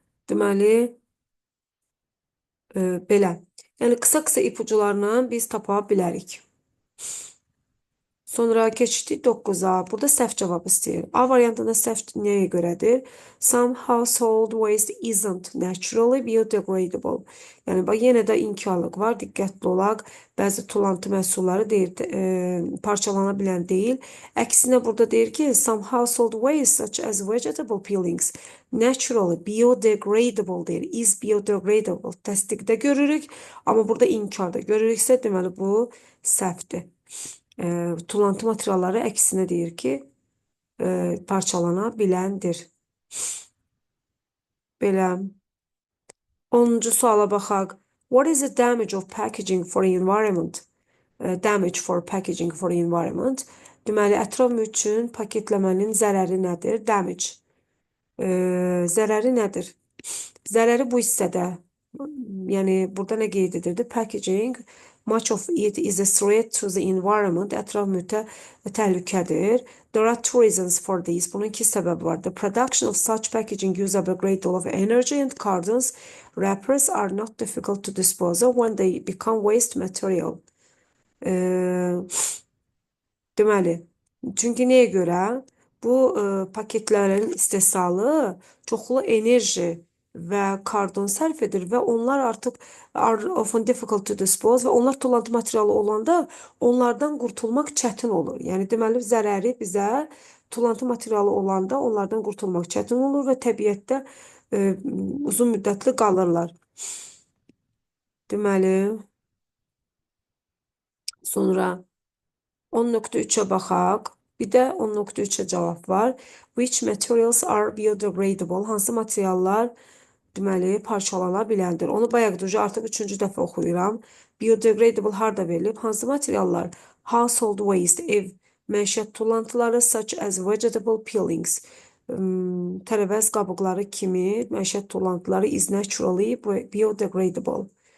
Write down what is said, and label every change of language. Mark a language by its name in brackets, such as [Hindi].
[Azerbaijani] Deməli belə. Yəni qısa ipucularla biz tapa bilərik. Sonra keçdik 9-a. Burada səhv cavab istəyir. A variantında səhv nəyə görədir? [English] Some household waste isn't naturally biodegradable. [Azerbaijani] Yəni, yenə də inkarlıq var. Diqqətli olaq. Bəzi tulantı məhsulları deyir, parçalana bilən deyil. Əksinə burada deyir ki, [English] some household waste such as vegetable peelings naturally biodegradable [Azerbaijani] deyir. [English] Is biodegradable. [Azerbaijani] Təsdiqdə görürük. Amma burada inkarda görürüksə, deməli bu səhvdir. Tulantı materialları əksinə deyir ki, parçalana biləndir. Belə. 10-cu suala baxaq. [English] What is the damage of packaging for environment? Damage for packaging for environment. [Azerbaijani] Deməli, ətraf mühit üçün paketləmənin zərəri nədir? Damage. Zərəri nədir? Zərəri bu hissədə. Yəni, burada nə qeyd edirdi? [English] Packaging. Much of it is a threat to the environment. [Azerbaijani] Ətraf mühitə təhlükədir. [English] There are two reasons for this. [Azerbaijani] Bunun iki səbəbi var. [English] The production of such packaging use up a great deal of energy and cartons. Wrappers are not difficult to dispose of when they become waste material. [Azerbaijani] Deməli, çünki nəyə görə? Bu paketlərin istehsalı çoxlu enerji və karbon sərf edir və onlar artıq [English] are often difficult to dispose [Azerbaijani] və onlar tulantı materialı olanda onlardan qurtulmaq çətin olur. Yəni, deməli, zərəri bizə tulantı materialı olanda onlardan qurtulmaq çətin olur və təbiətdə uzun müddətli qalırlar. Deməli, sonra 10.3-ə baxaq. Bir də 10.3-ə cavab var. [English] Which materials are biodegradable? [Azerbaijani] Hansı materiallar deməli parçalana bilərdir? Onu bayaq artıq üçüncü dəfə oxuyuram. Biodegradable harda verilib? Hansı materiallar? [English] Household waste, [Azerbaijani] ev məişət tullantıları [English] such as vegetable peelings. [Azerbaijani] Tərəvəz qabıqları kimi məişət tullantıları [English] is naturally biodegradable.